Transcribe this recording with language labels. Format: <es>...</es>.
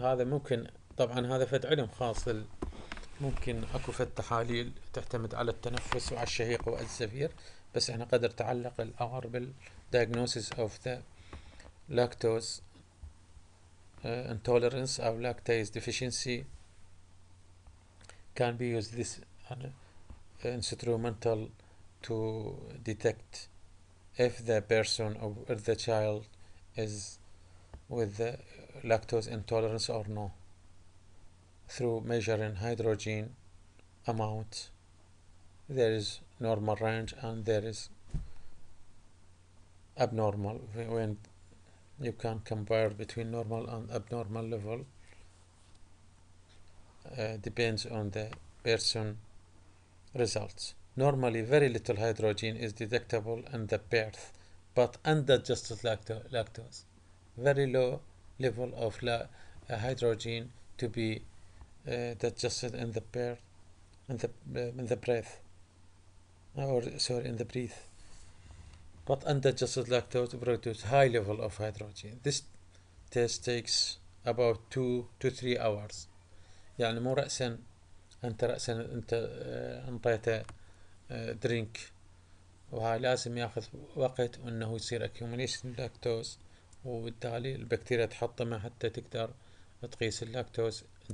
<ar>هذا ممكن طبعا هذا فد علم خاص ممكن اكو فد تحاليل تعتمد على التنفس وعلى الشهيق والزفير، بس احنا قدر تعلق الامر بال</ar> <en>diagnosis of the lactose intolerance or lactase deficiency. Can be used this instrumental to detect if the person or if the child is with the lactose intolerance or no, through measuring hydrogen amount. There is normal range and there is abnormal. When you can compare between normal and abnormal level, depends on the person results. Normally, very little hydrogen is detectable in the birth, but undigested lactose, very low level of hydrogen to be digested in the birth, in the breath, or sorry, in the breath. But undigested lactose produces high level of hydrogen. This test takes about 2 to 3 hours.</en> <ar>يعني مو رأسا انت انطيته درينك، وهاي لازم ياخذ وقت وانه يصير accumulation لاكتوز، وبالتالي البكتيريا تحطمه حتى تقدر تقيس اللاكتوز.</ar>